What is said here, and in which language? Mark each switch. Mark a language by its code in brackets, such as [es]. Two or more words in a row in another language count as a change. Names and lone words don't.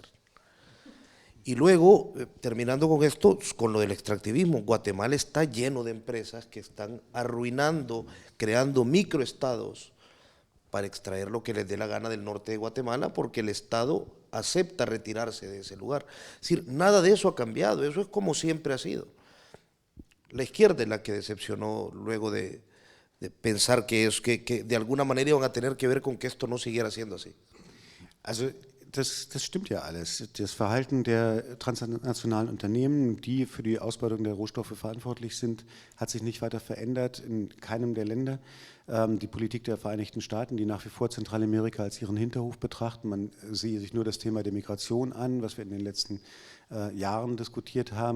[es] Y luego, terminando con esto, con lo del extractivismo, Guatemala está lleno de empresas que están arruinando, creando microestados para extraer lo que les dé la gana del norte de Guatemala, porque el Estado acepta retirarse de ese lugar. Es decir, nada de eso ha cambiado, eso es como siempre ha sido. La izquierda es la que decepcionó luego de pensar que de alguna manera iban a tener que ver con que esto no siguiera siendo así. [de] Also das stimmt ja alles. Das Verhalten der transnationalen Unternehmen, die für die Ausbeutung der Rohstoffe verantwortlich sind, hat sich nicht weiter verändert in keinem der Länder. Die Politik der Vereinigten Staaten, die nach wie vor Zentralamerika als ihren Hinterhof betrachten, man sehe sich nur das Thema der Migration an, was wir in den letzten Jahren diskutiert haben.